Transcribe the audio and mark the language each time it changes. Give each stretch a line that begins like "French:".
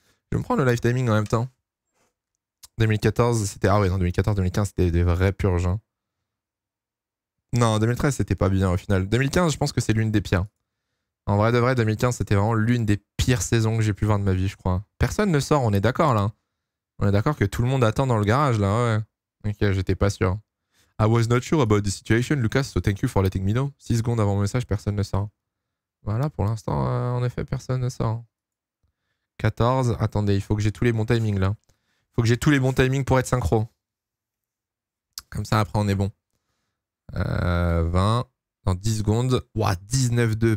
French: Je vais me prendre le live timing en même temps. 2014, c'était... Ah ouais, non, 2014-2015, c'était des vrais purges. Hein. Non, 2013, c'était pas bien au final. 2015, je pense que c'est l'une des pires. En vrai de vrai, 2015, c'était vraiment l'une des pires saisons que j'ai pu voir de ma vie, je crois. Personne ne sort, on est d'accord là. On est d'accord que tout le monde attend dans le garage là, ouais. Ok, j'étais pas sûr.
English: I was not sure about the situation, Lucas, so thank you for letting me know.
French: 6 secondes avant mon message, personne ne sort. Voilà, pour l'instant, en effet, personne ne sort. 14, attendez, il faut que j'ai tous les bons timings là. Il faut que j'ai tous les bons timings pour être synchro. Comme ça, après, on est bon. 20, dans 10 secondes. Ouah, 19-2.